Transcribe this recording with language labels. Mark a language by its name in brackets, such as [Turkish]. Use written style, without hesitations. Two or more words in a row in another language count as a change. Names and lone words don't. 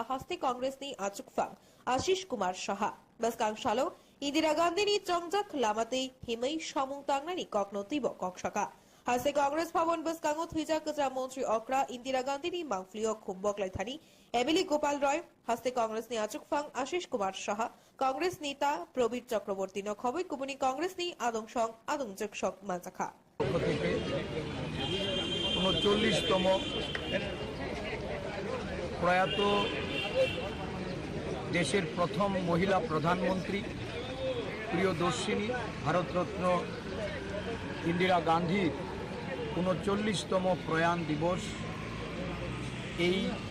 [Kok Borok] हास्ते कांग्रेसनी आचुकफां आशीष कुमार साहा बसकांशालो इन्दिरा गान्धीनी चंगजाक लामाते हिमै समुं तांगनानि ककनथुइबो कक शाखा हास्ते कांग्रेस भवन बसकांगो थुइजा कजा मंत्री अक्रा इन्दिरा गान्धीनी मांगफ्लियो खुम्बकलाइथानी एमिली गोपाल रॉय हास्ते कांग्रेसनी आचुकफां आशीष कुमार साहा कांग्रेस नेता प्रबीर चक्रवर्ती न खबै कुबुनी कांग्रेसनी आदंसं आदंजकसक माजाखा [Bangla] 39তম প্রয়াত দেশের প্রথম মহিলা প্রধানমন্ত্রী প্রিয়দর্শিনী ভারতরত্ন ইন্দিরা গান্ধীর 39তম প্রয়াণ দিবস এই